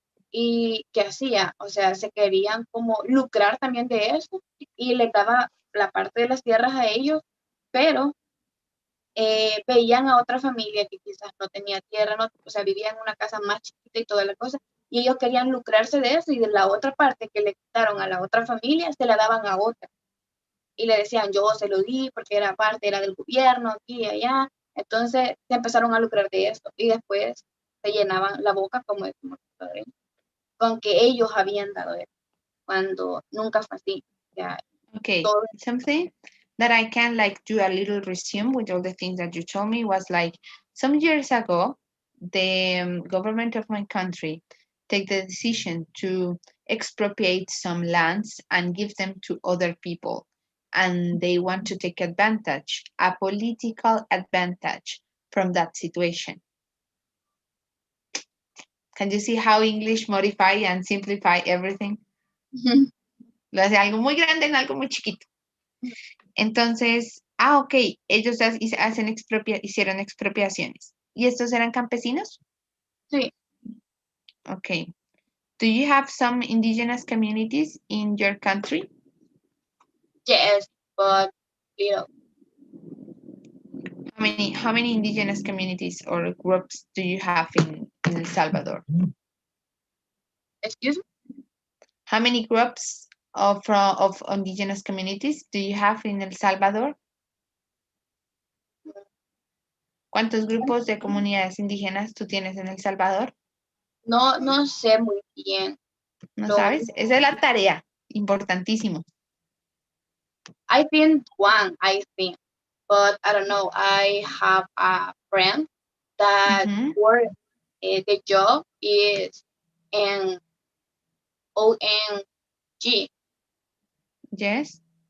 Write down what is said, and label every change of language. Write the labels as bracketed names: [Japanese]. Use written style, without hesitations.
[Spanish] ¿Y qué hacía? O sea, se querían como lucrar también de eso y le daba la parte de las tierras a ellos, pero veían a otra familia que quizás no tenía tierra, no, o sea, vivía en una casa más chiquita y toda la cosa, y ellos querían lucrarse de eso y de la otra parte que le quitaron a la otra familia, se la daban a otra. Y le decían, yo se lo di porque era parte, era del gobierno, aquí y allá. Entonces se empezaron a lucrar de eso y después se llenaban la boca, como decimos, con que ellos habían dado eso, cuando nunca fue así. Ya, [English] Okay, [Spanish] todo. [English] something that I can like do a little resume with all the things that you told me was like some years ago, the government of my country take the decision to expropriate some lands and give them to other people. And they want to take advantage, a political advantage from that situation. Can you see how English modify and simplify everything? [Spanish] Lo hace algo muy grande en algo muy chiquito. Entonces, ok, ellos hicieron expropiaciones. ¿Y estos eran campesinos? Sí. [English] Okay. Do you have some indigenous communities in your country? Yes, but little. How many indigenous communities or groups do you have in El Salvador? Excuse me? How many groups of indigenous communities do you have in El Salvador? [Spanish] ¿Cuántos grupos de comunidades indígenas tú tienes en El Salvador? No, no sé muy bien. ¿No sabes? Esa es la tarea, importantísimo. [English] I think one, but I don't know. I have a friend that work, the job is in ONG. Yes.